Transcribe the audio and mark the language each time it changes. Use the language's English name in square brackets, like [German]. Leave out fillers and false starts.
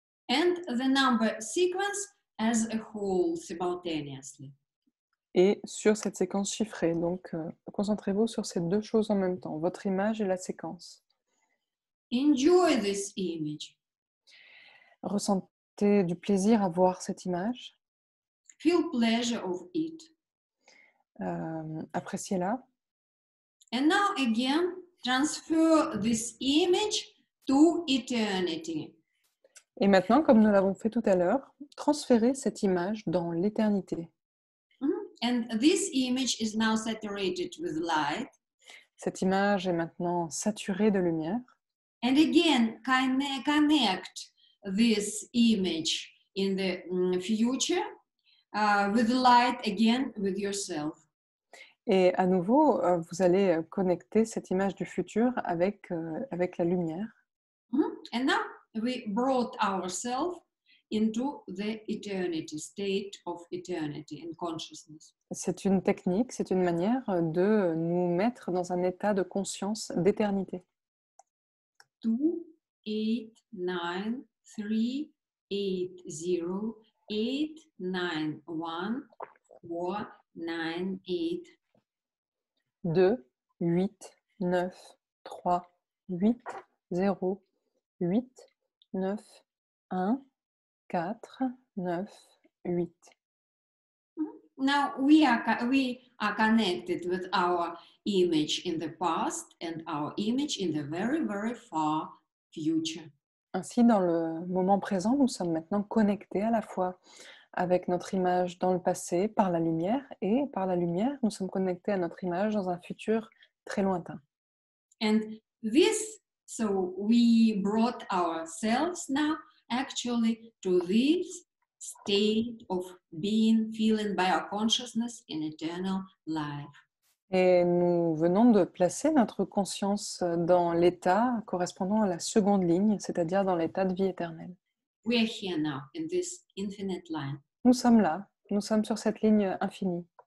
[English] And the number sequence as a whole simultaneously. [French] Et sur cette séquence chiffrée. Donc, concentrez-vous sur ces deux choses en même temps, votre image et la séquence. [English] Enjoy this image. [French] Ressentez du plaisir à voir cette image. [English] Feel pleasure of it. [French] Appréciez-la. [English] And now again, transfer this image to eternity. [French] Et maintenant, comme nous l'avons fait tout à l'heure, transférez cette image dans l'éternité. [English] And this image is now saturated with light. [French] Cette image est maintenant saturée de lumière. [English] And again, connect this image in the future with light again with yourself. [French] Et à nouveau, vous allez connecter cette image du futur avec la lumière. [English] And now we brought ourselves into the eternity, state of eternity and consciousness. [French] C'est une technique, c'est une manière de nous mettre dans un état de conscience d'éternité. [English] 2, 8, 9, 3, 8, 0, 8, 9, 1, 4, 9, 8. [French] 2, 8, 9, 3, 8, 0, 8, 9, 1, 4, 9, 8. [English] Now we are connected with our image in the past and our image in the very, very far future. [French] Ainsi, dans le moment présent, nous sommes maintenant connectés à la fois avec notre image dans le passé par la lumière et par la lumière, nous sommes connectés à notre image dans un futur très lointain. [English] And this, so we brought ourselves now actually to this state of being, feeling by our consciousness in eternal life. [French] Et nous venons de placer notre conscience dans l'état correspondant à la seconde ligne, c'est-à-dire dans l'état de vie éternelle. [English] We are here now in this infinite line. [French] Nous sommes là, nous sommes sur cette ligne infinie.